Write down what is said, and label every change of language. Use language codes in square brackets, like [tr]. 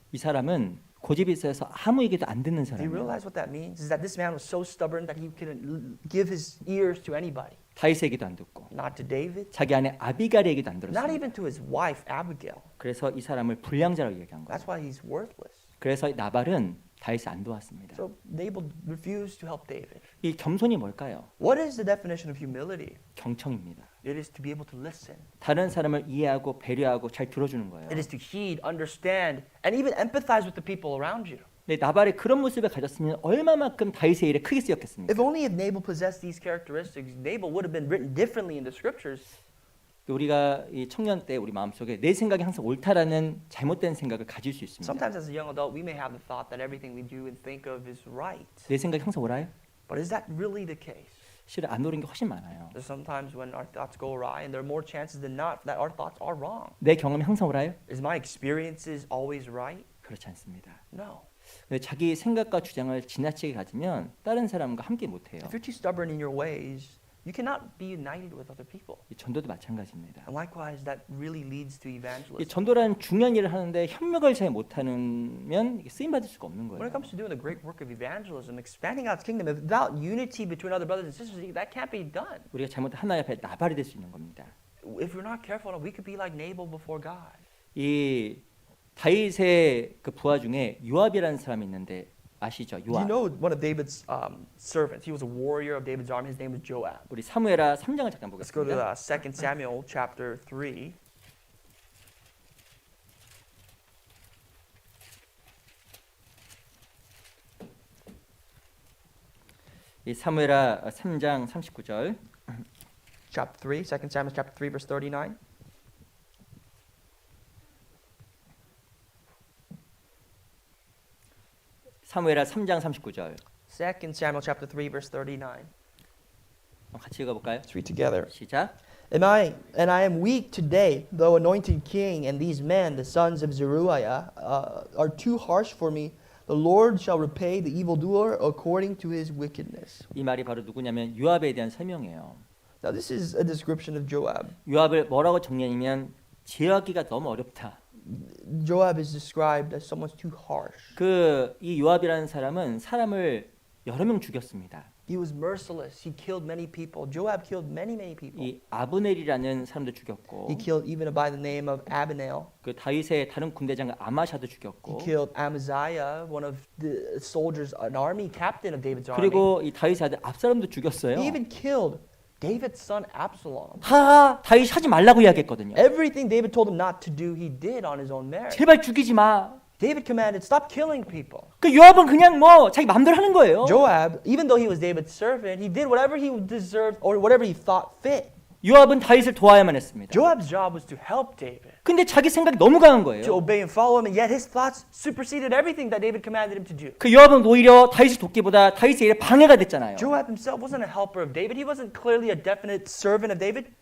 [ko] 이 사람은 고집이 있어서 아무 얘기도 안 듣는 [en] Do you [ko] 사람이에요. [en] realize what that means? Is that this man was so stubborn that he couldn't give his ears to anybody. [ko] 다윗의 얘기도 안 듣고 [en] Not to David, [ko] 자기 아내 아비갈의 얘기도 안 [en] not [ko] 들었어요. [en] even to his wife, Abigail. [ko] 그래서 이 사람을 불량자라고 얘기한 거예요. [en] That's why he's worthless. [ko] 그래서 나발은 다윗을 안 도왔습니다. [en] So Nabal refused to help David. [ko] 이 겸손이 뭘까요? [en] What is the definition of humility? [ko] 경청입니다. [en] It is to be able to listen. [ko] 다른 사람을 이해하고 배려하고 잘 들어주는 거예요. [en] It is to heed, understand, and even empathize with the people around you. [ko] 근데 나발이 그런 모습을 가졌으면 얼마만큼 다윗의 일에 크게 쓰였겠습니까? [en] If only if Nabal possessed these characteristics, Nabal would have been written differently in the scriptures. [ko] 우리가 이 청년 때 우리 마음속에 내 생각이 항상 옳다라는 잘못된 생각을 가질 수 있습니다. [en] Sometimes as a young adult, we may have the thought that everything we do and think of is right. [ko] 내 생각이 항상 옳아요? [en] But is that really the case? [ko] 실은 안 옳은 게 훨씬 많아요. [en] There's sometimes when our thoughts go awry, and there are more chances than not that our thoughts are wrong. [ko] 내 경험이 항상 옳아요? [en] Is my experiences always right? [ko] 그렇지 않습니다. [en] No. [ko] 근데 자기 생각과 주장을 지나치게 가지면 다른 사람과 함께 못해요. [en] If you're too stubborn in your ways, you cannot be united with other people. [ko] 이 전도도 마찬가지입니다. [en] And likewise, that really leads to 이 evangelism. [ko] 전도라는 중요한 일을 하는데 협력을 잘 못하면 쓰임 받을 수가 없는 [en] When [ko] 거예요. [en] it comes to doing the great work of evangelism, expanding God's kingdom, without unity between other brothers and sisters, that can't be done. [ko] 우리가 잘못하면 하나님 앞에 나발이 될 수 있는 겁니다. [en] If we're not careful, we could be like Nabal before God. [ko] 이 다윗의 그 부하 중에 요압이라는 사람이 있는데 아시죠? [en] You [ko] 요압. [en] know one of David's servants. He was a warrior of David's army. His name was Joab. [ko] 우리 사무엘하 3장을 잠깐 [en] Let's go to [ko] 보겠습니다. [en] 2 Samuel chapter 3. [ko] 이 사무엘하 3장 39절. [en] Chapter 3, 2 Samuel chapter 3, verse 39. [ko] 사무엘하 3장 39절. [en] 2 Samuel chapter 3 verse 39. [ko] 같이 읽어볼까요? [en] Let's read together. [ko] 시작. [en] And I am weak today, though anointed king, and these men, the sons of Zeruiah, are too harsh for me. The Lord shall repay the evildoer according to his wickedness. [ko] 이 말이 바로 누구냐면 요압에 대한 설명이에요. [en] Now this is a description of Joab. [ko] 요압을 뭐라고 정리하냐면 제어하기가 너무 어렵다. [en] Joab is described as someone too harsh. [ko] 이 요압이라는 사람은 사람을 여러 명 죽였습니다. [en] He was merciless. He killed many people. Joab killed many people. [ko] 이 아브넬이라는 사람도 죽였고, [en] He killed even by the name of Abinel. [ko] 그 다윗의 다른 군대 장관 아마샤도 [en] He [ko] 죽였고, [en] killed Amaziah, one of the soldiers, an army captain of David's army. [ko] 그리고 이 다윗의 아들 압살롬도 죽였어요. [en] He even killed David's son Absalom. [ko] 하하, 다윗 하지 말라고 이야기했거든요. [en] Everything David told him not to do, he did on his own merit. [ko] 제발 죽이지 마. [en] David commanded, stop killing people. [ko] 그 요압은 그냥 뭐 자기 마음대로 하는 거예요. [en] Joab, even though he was David's servant, he did whatever he deserved or whatever he thought fit. [ko] 요압은 다윗을 도와야만 했습니다. [en] Joab's job was to help David, [ko] 근데 자기 생각이 너무 강한 [en] to [ko] 거예요. [en] obey and follow him, and yet his thoughts superseded everything that David commanded him to do. [ko] 그 요압은 오히려 다윗을 돕기보다 다윗의 일에 방해가 됐잖아요. [en] Joab himself wasn't a helper of David. He wasn't clearly a definite servant of David.